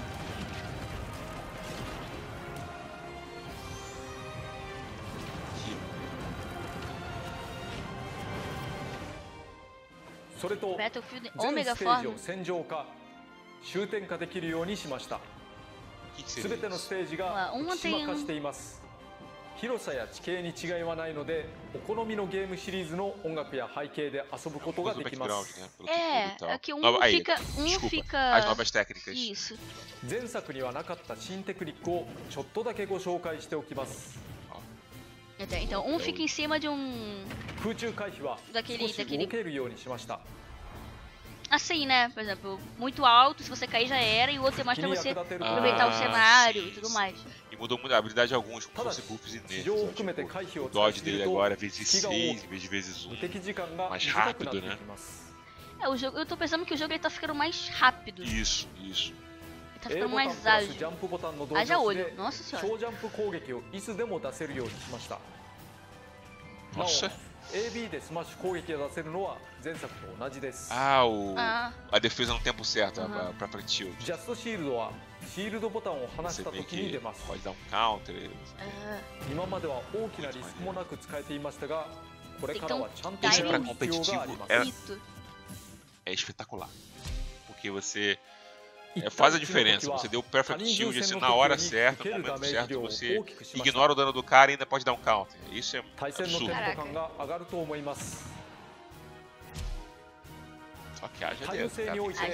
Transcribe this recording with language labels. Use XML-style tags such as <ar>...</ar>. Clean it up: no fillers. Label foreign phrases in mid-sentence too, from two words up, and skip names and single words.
<en>Battlefield Omega Form.</en> <ja>終点化できるようにしました。すべてのステージが特殊化しています。広さや地形に違いはないので、お好みのゲームシリーズの音楽や背景で遊ぶことができます。</ja> <pt>Aqui fica as novas técnicas. Isso.</pt> <ja>前作にはなかった新テクニックをちょっとだけご紹介しておきます。</ja> <pt>Então, fica em cima de daquele assim, né? Por exemplo, muito alto, se você cair já era, e o outro é mais pra você aproveitar o cenário e tudo mais. E mudou muito a habilidade de alguns, como se fosse buffs e nerfs. Tipo, o dodge dele agora é vezes 6 em vez de vezes 1. Mais rápido, né? O jogo, eu tô pensando que o jogo ele tá ficando mais rápido. Isso. Ele tá ficando mais ágil. Haja olho, nossa senhora. Nossa.</pt> <ja>AB でスマッシュ攻撃が出せるのは前作と同じです。</ja> <pt>A defesa no tempo certo, pra frente shield.</pt> <ja>ジャストシールドはシールドボタンを離した時に出ます。</ja> <pt>Pode dar counter.</pt> <ja>今までは大きなリスクもなく使えていましたが、これからはちゃんと</ja> <pt>Isso pra competitivo é espetacular. Porque você faz a diferença, você deu o</pt> <en>perfect shield</en> <pt>assim, na hora certa, no momento certo, você ignora o dano do cara e ainda pode dar um counter. Isso é absurdo. Só que haja dedo, cara.</pt>